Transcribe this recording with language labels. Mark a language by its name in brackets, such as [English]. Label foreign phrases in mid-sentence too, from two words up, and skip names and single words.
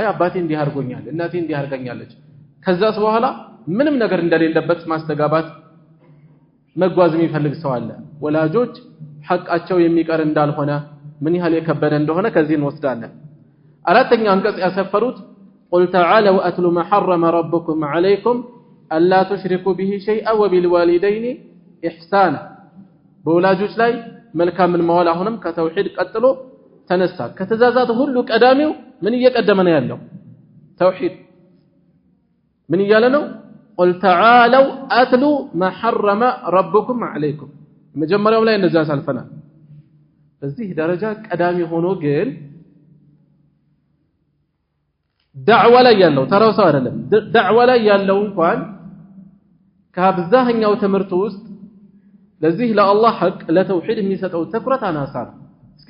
[Amharic] አባቴ እንዲህ አድርጎኛል እናቴ እንዲህ አድርጋኛለች ከዛስ በኋላ ምንም ነገር እንደሌለበት ማስተጋባት መጓዝ የሚፈልግ ሰው አለ ወላጆች ሐቃቸው የሚቀር እንዳልሆነ ምን ያህል የከበደ እንደሆነ ከዚህ እንወስዳለን አራተኛ አንቀጽ ያሰፈሩት [Arabic] قل تعالوا أتلوا ما حرم ربكم عليكم ألا تشركوا به شيئا وبالوالدين إحسانا [Amharic] በወላጆች ላይ መልካምን መዋል አሁንም ከተውሂድ ቀጥሎ ተነሳ ከተዛዛት ሁሉ ቀዳሚው ምን እየቀደመ ነው ያለው ተውሂድ ምን እያለ ነው [Arabic] قل تعالوا أتلوا ما حرم ربكم عليكم [Amharic] መጀመሪያው ላይ እንደዛ ሳልፈናል በዚህ ደረጃ ቀዳሚ ሆኖ ግን ዳዕዋ ላይ ያለው ተራው ሰው አይደለም ዳዕዋ ላይ ያለው እንኳን ከአብዛኛው ትምህርት ውስጥ ለዚህ ለአላህ ሐቅ ለተውሂድ የሚሰጠው ትኩረት አናሳ እስኪ